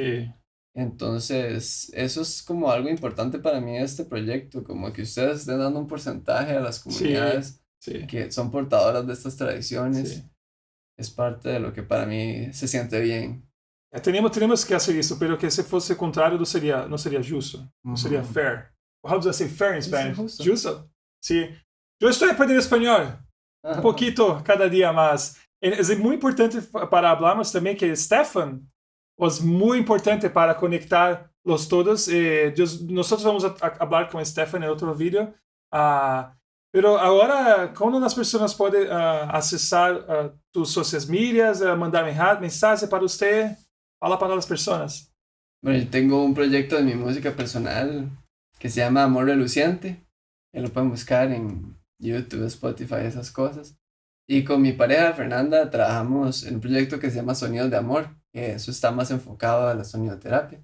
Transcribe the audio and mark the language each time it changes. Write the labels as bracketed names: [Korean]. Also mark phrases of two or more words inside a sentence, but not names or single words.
[Spanish] Sí, Entonces, eso es como algo importante para mí de este proyecto, como que ustedes estén dando un porcentaje a las sí, comunidades sí, que son portadoras de estas sí. tradiciones, es parte de lo que para mí se siente bien. Tenemos que hacer [Portuguese] isso, pero que se fosse o contrário não seria justo, não seria fair. [English] How do I say fair in Spanish? [Spanish] Justo. Sí. [Portuguese] Eu estou aprendendo espanhol, poquito cada dia mais. É muito importante para falarmos também que Stefan was muito importante para conectar los todos. Nós vamos falar com Stefan em outro vídeo. Pero agora, como as pessoas podem acessar tus [English] social medias, [Portuguese] mandar mensagens para você? Fala para [Spanish] las personas. Bueno, yo tengo un proyecto de mi música personal que se llama Amor Reluciente. Ya lo pueden buscar en YouTube, Spotify, esas cosas. Y con mi pareja Fernanda trabajamos en un proyecto que se llama Sonidos de Amor, que eso está más enfocado a la sonidoterapia.